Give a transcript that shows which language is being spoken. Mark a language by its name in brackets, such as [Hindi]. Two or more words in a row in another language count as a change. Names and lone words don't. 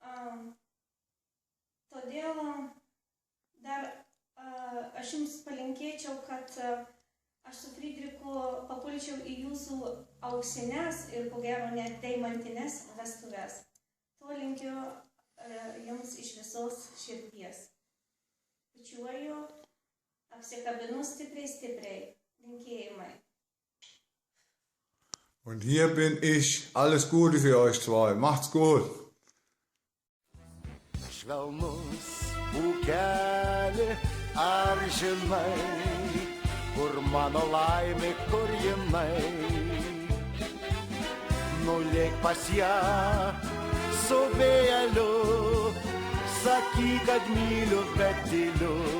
[Lithuanian] Todėl dar aš jums palinkėčiau, kad aš su Friedrichu papulčiau į jūsų auksines ir ko gero net deimantines vestuves. To linkiu jums iš visos širdies. Bučiuoju, apsikabinu stipriai. Linkėjimai. [German] Und hier bin ich. Alles Gute für euch zwei. Macht's gut. [Lithuanian] Švelnus ūkelį, ar žinai, kur mano laimė, kur jinai? Nulėk pas ją su vėjeliu, sakyk, kad myliu, bet tyliu.